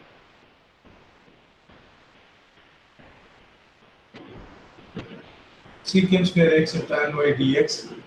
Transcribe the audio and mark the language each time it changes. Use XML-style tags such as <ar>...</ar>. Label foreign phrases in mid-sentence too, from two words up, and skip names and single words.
<en>Secant square x tan y dx.</en>